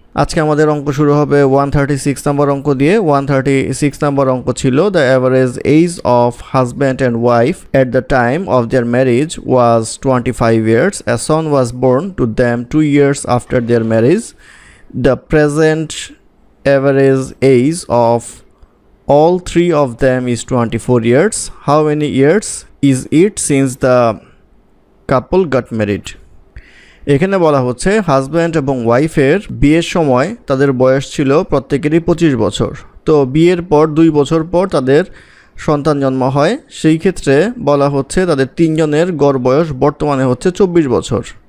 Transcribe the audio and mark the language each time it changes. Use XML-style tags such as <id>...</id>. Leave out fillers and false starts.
<bn>আজকে আমাদের অঙ্ক শুরু হবে 136 নম্বর অঙ্ক দিয়ে। 136 নম্বর অঙ্ক ছিল</bn> <en>The average age of husband and wife at the time of their marriage was 25 years. A son was born to them 2 years after their marriage. The present average age of all three of them is 24 years. How many years is it since the couple got married?</en> <bn>এখানে বলা হচ্ছে husband এবং ওয়াইফের বিয়ের সময় তাদের বয়স ছিল প্রত্যেকেরই 25 বছর। তো বিয়ের পর 2 বছর পর তাদের সন্তান জন্ম হয়। সেই ক্ষেত্রে বলা হচ্ছে তাদের তিনজনের গড় বয়স বর্তমানে হচ্ছে 24 বছর।</bn>